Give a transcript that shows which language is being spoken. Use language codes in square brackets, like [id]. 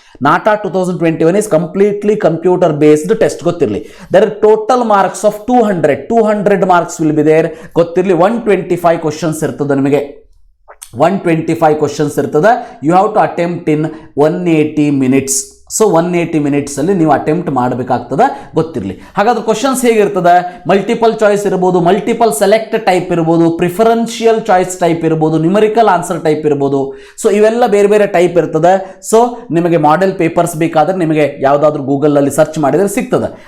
[en] NATA 2021 is completely computer based test, [kn] ಗೊತ್ತಿರಲಿ. [en] there are total marks of 200 marks will be there, [kn] ಗೊತ್ತಿರಲಿ. 125 questions ಇರ್ತದೆ ನಿಮಗೆ. 125 questions ಇರ್ತದೆ. [en] you have to attempt in 180 minutes. [kn] So 180 minutes ಅಲ್ಲಿ ನೀವು attempt ಮಾಡಬೇಕಾಗ್ತದೆ, ಗೊತ್ತಿರಲಿ. ಹಾಗಾದ್ರೆ ಕ್ವಶನ್ಸ್ ಹೇಗಿರ್ತದೆ? ಮಲ್ಟಿಪಲ್ ಚಾಯ್ಸ್ ಇರ್ಬೋದು, ಮಲ್ಟಿಪಲ್ ಸೆಲೆಕ್ಟ್ ಟೈಪ್ ಇರ್ಬೋದು, ಪ್ರಿಫರೆನ್ಷಿಯಲ್ ಚಾಯ್ಸ್ ಟೈಪ್ ಇರ್ಬೋದು, ನ್ಯೂಮರಿಕಲ್ ಆನ್ಸರ್ ಟೈಪ್ ಇರ್ಬೋದು. ಸೊ ಇವೆಲ್ಲ ಬೇರೆ ಬೇರೆ ಟೈಪ್ ಇರ್ತದೆ. ಸೊ ನಿಮಗೆ ಮಾಡೆಲ್ ಪೇಪರ್ಸ್ ಬೇಕಾದ್ರೆ ನಿಮಗೆ ಯಾವುದಾದ್ರೂ ಗೂಗಲ್ ಅಲ್ಲಿ ಸರ್ಚ್ ಮಾಡಿದ್ರೆ ಸಿಗ್ತದೆ.